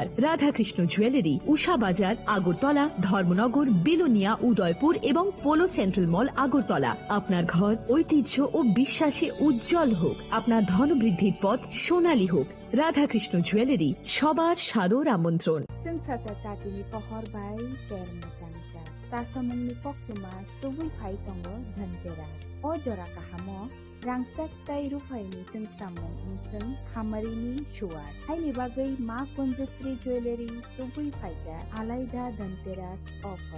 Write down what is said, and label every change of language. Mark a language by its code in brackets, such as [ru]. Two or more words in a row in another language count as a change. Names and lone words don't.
[bn] রাধাকৃষ্ণ জুয়েলারি, উষা বাজার, আগরতলা, ধর্মনগর, বিলোনিয়া, উদয়পুর এবং পোলো সেন্ট্রাল মল, আগরতলা। আপনার ঘর ঐতিহ্য ও বিশ্বাসে উজ্জ্বল হোক, আপনার ধনবৃদ্ধির পথ সোনালী হোক। রাধাকৃষ্ণ জুয়েলারি, সবার সাদর আমন্ত্রণ। [trp] Tatini pohor bai ker macam-macam. Tasamungni poktuma tubui phai tongo dhanteras. O jora kahamo rangsak tai rufaini sing samung sing hamarini shuar. Haini bagai ma Kunjasri jewelry tubui phaika alaida dhanteras offer.